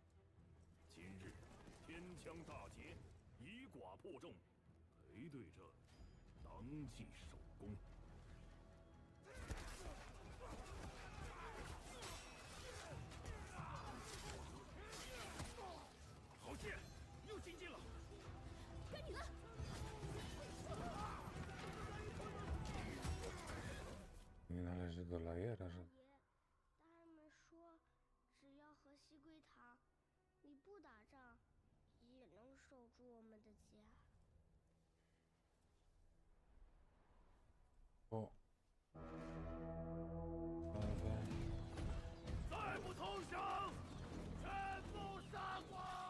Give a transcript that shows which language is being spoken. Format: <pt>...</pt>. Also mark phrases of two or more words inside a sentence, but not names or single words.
<zh>今日天枪大捷，以寡破众，陪对着当即首功。好剑，又精进了。该你了。 Nie należy do lajera, że... 大人们说，只要和西归堂，你不打仗，也能守住我们的家。 O. 再不投降，全部杀光！</zh>